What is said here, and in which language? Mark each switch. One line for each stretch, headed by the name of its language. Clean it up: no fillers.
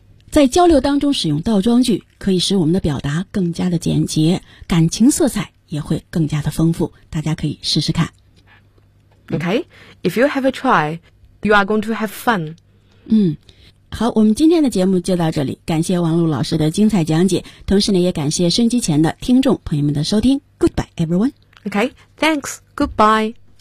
Chinese: 在交流当中使用倒装句，可以使我们的表达更加的简洁，感情色彩也会更加的丰富，大家可以试试看。
English: Okay, if you have a try, you are going to have fun.
Chinese: 好，我们今天的节目就到这里，感谢王璐老师的精彩讲解，同时呢也感谢收音机前的听众朋友们的收听。
English: Goodbye everyone. Okay, thanks, goodbye.